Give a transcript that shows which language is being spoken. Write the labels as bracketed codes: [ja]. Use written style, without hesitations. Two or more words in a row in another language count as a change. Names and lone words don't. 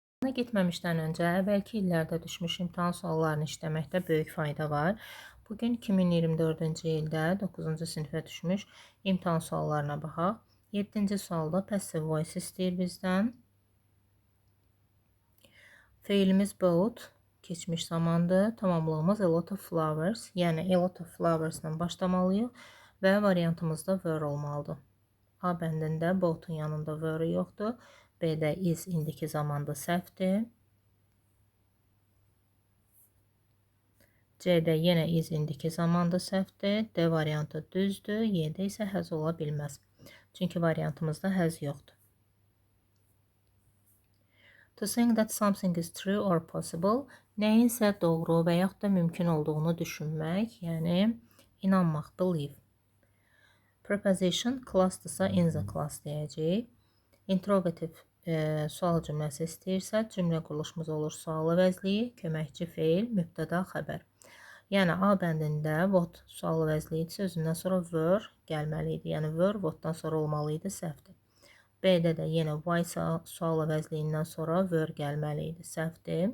[az] getməmişdən öncə əvvəlki illərdə düşmüş imtahan suallarını işləməkdə böyük fayda var. Bugün 2024-cü ildə 9-cu sinifə düşmüş imtahan suallarına baxaq. 7-ci sualda [en] passive voice [az] istəyir bizdən. Feilimiz bought, keçmiş zamandır. Tamamlığımız [en] a lot of flowers, [az] yəni [en] a lot of flowers [az] ilə başlamalıyıq və variantımızda were olmalıdır. A bəndində bought'un yanında were yoxdur. B-də is indiki zamanda səhvdir. C-də yenə is indiki zamanda səhvdir. D variantı düzdür. Y-də isə has ola bilməz. Çünki variantımızda has yoxdur. [en] To think that something is true or possible, [az] nəyinsə doğru və yaxud da mümkün olduğunu düşünmək, yəni inanmaq, believe. Preposition classdırsa [en] in the class [az] deyəcəyik. Interrogative sual cümləsi istəyirsə, cümlə quruluşumuz olur sual əvəzliyi, köməkçi feil, mübtəda, xəbər. Yəni A bəndində what sual əvəzliyi isə özündən sonra were gəlməli idi. Yəni were whatdan sonra olmalı idi, səhvdir. B-də də yenə why sual əvəzliyindən sonra were gəlməli idi, səhvdir.